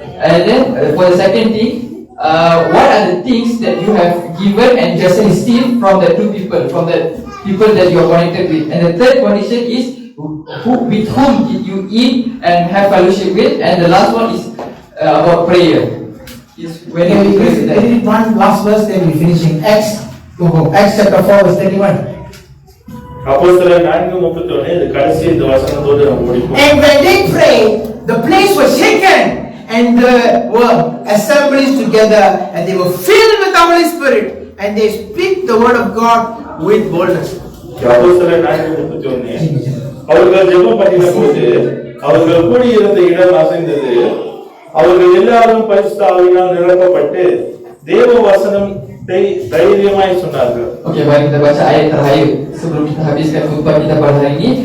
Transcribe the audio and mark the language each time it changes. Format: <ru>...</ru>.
<en>And then for the second thing, what are the things that you have given and just received from the 2 people, from the people that you are connected with? And the third condition is, with whom did you eat and have fellowship with? And the last one is about prayer. When we read one last verse, then we finishing. Acts chapter 4 verse 31.</en> <ta>அப்போஸ்தலர் 4:31 இது கடைசி இந்த வசனத்தோட நம்ம முடிப்போம்.</ta> <en>And when they prayed, the place was shaken, and they were assembled together, and they were filled with the Holy Spirit, and they speak the word of God with boldness.</en> <ta>அப்போஸ்தலர் 4:31 அவர்கள் ஜெபம் பண்ணின போது அவர்கள் கூடியிருந்த இடம் அசைந்தது. அவர்கள் எல்லாரும் பரிசுத்த ஆவியினால் நிரப்பப்பட்டு தேவ வசனத்தை தைரியமாய் சொன்னார்கள்.</ta> <ms>Okey, mari kita baca ayat terakhir sebelum kita habiskan khutbah kita pada hari ini.</ms>